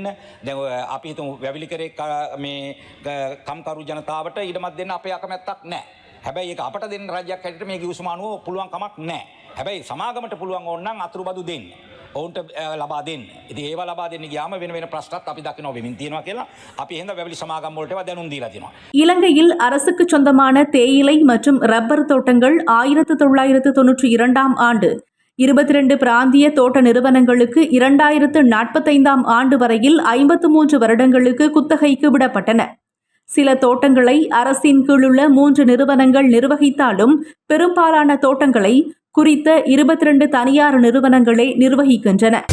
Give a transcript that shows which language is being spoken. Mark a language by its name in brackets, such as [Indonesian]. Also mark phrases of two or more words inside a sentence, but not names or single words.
[Sinhala] දැන් අපි හිතමු වැවිලි කරේ මේ කම්කරු ජනතාවට ඉඩමක් දෙන්න අපේ අකමැත්තක් නැහැ. හැබැයි ඒක අපට දෙන්න රජයක් හැටියට මේ ගිවිසුම අනුව පුළුවන් කමක් නැහැ. හැබැයි සමාගමට පුළුවන් ඕන නම් අතුරුබදු දෙන්න. ඔවුන්ට ලබා දෙන්න. ඉතින් ඒවා ලබා දෙන්න ගියාම වෙන ප්‍රශ්නත් අපි දකිනවා වෙමින් තියෙනවා කියලා අපි එහෙනම් වැවිලි සමාගම් වලට ඒවා දැනුම් දීලා තියෙනවා. [Tamil] இலங்கையில் அரசுக்கு சொந்தமான தேயிலை மற்றும் ரப்பர் தோட்டங்கள் 1992ஆம் ஆண்டு 22 பிராந்திய தோட்ட நிறுவனங்களுக்கு 2045ஆம் ஆண்டு வரையில் 53 வருடங்களுக்கு குத்தகைக்கு விடப்பட்டன. சில தோட்டங்களை அரசின் கீழுள்ள 3 நிறுவனங்கள் நிர்வகித்தாலும் பெரும்பாலான தோட்டங்களை குறித்த 22 தனியார் நிறுவனங்களே நிர்வகிக்கின்றன.